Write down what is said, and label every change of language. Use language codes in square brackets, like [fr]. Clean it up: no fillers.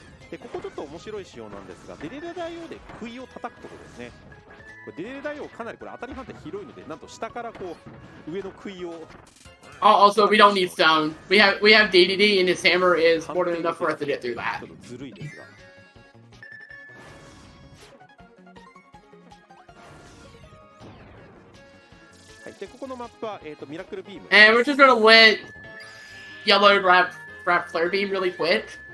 [ja] でここちょっと面白い仕様なんですが、デレレ大王で杭を叩くところですね。これデレレ大王かなりこれ当たり判定広いので、なんと下からこう上の杭を。 [en] Also, we don't need stone. We have DDD, and his hammer is more than enough for us to get through that. [ja] ちょっとずるいですが。はい。でここのマップはミラクルビーム。 [en] And we're just gonna let yellow grab flare beam really quick.